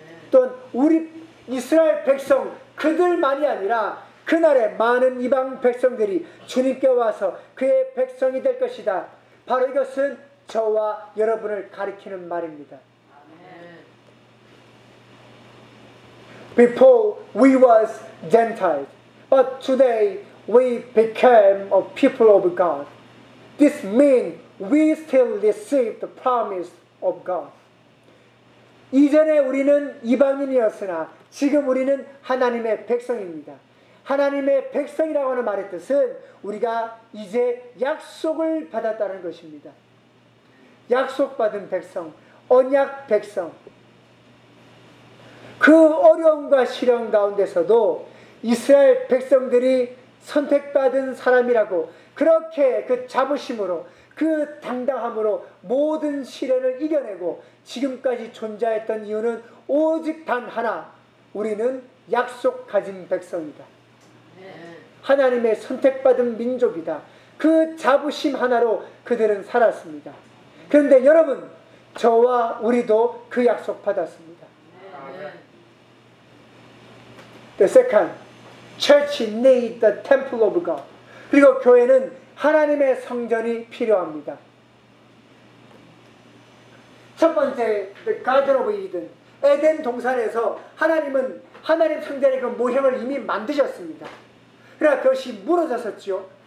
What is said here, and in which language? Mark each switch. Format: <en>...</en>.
<ko>또한 우리 이스라엘 백성 그들만이 아니라 그날에 많은 이방 백성들이 주님께 와서 그의 백성이 될 것이다. 바로 이것은 저와 여러분을 가리키는 말입니다.</ko> <en>Before we was Gentiles, but today we became a people of God. This means we still receive the promise of God.</en> <ko>이전에 우리는 이방인이었으나 지금 우리는 하나님의 백성입니다. 하나님의 백성이라고 하는 말의 뜻은 우리가 이제 약속을 받았다는 것입니다. 약속받은 백성, 언약 백성. 그 어려움과 시련 가운데서도 이스라엘 백성들이 선택받은 사람이라고 그렇게 그 자부심으로 그 당당함으로 모든 시련을 이겨내고 지금까지 존재했던 이유는 오직 단 하나, 우리는 약속 가진 백성이다. 하나님의 선택받은 민족이다. 그 자부심 하나로 그들은 살았습니다. 그런데 여러분, 저와 우리도 그 약속 받았습니다.</ko> <en>The second, church needs the temple of God.</en> <ko>그리고 교회는 하나님의 성전이 필요합니다. 첫 번째,</ko> <en>the garden of Eden.</en> <ko>에덴 동산에서 하나님은 하나님 성전의 그 모형을 이미 만드셨습니다. 그러나 그것이 무너졌었죠.</ko>